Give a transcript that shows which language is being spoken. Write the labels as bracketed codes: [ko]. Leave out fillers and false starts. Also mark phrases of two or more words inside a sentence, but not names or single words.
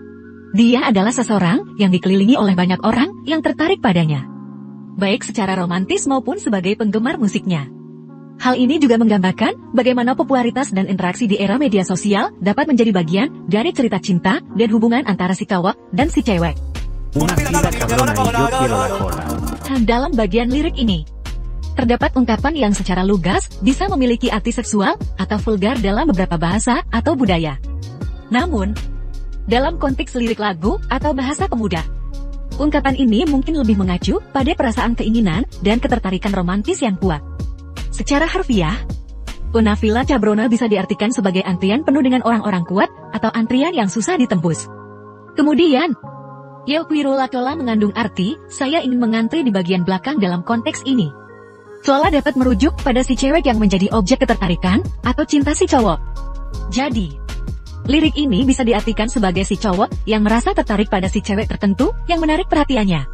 [id] Dia adalah seseorang yang dikelilingi oleh banyak orang yang tertarik padanya, baik secara romantis maupun sebagai penggemar musiknya. Hal ini juga menggambarkan bagaimana popularitas dan interaksi di era media sosial dapat menjadi bagian dari cerita cinta dan hubungan antara si cowok dan si cewek. [es] Una fiera cabrona y yo quiero la cola. [id] Dalam bagian lirik ini, terdapat ungkapan yang secara lugas bisa memiliki arti seksual atau vulgar dalam beberapa bahasa atau budaya. Namun, dalam konteks lirik lagu atau bahasa pemuda, ungkapan ini mungkin lebih mengacu pada perasaan keinginan dan ketertarikan romantis yang kuat. Secara harfiah, [es] una fila cabrona [id] bisa diartikan sebagai antrian penuh dengan orang-orang kuat atau antrian yang susah ditembus. Kemudian, [es] yo quiero la cola [id] mengandung arti, saya ingin mengantri di bagian belakang dalam konteks ini. Cola dapat merujuk pada si cewek yang menjadi objek ketertarikan atau cinta si cowok. Jadi, lirik ini bisa diartikan sebagai si cowok yang merasa tertarik pada si cewek tertentu yang menarik perhatiannya.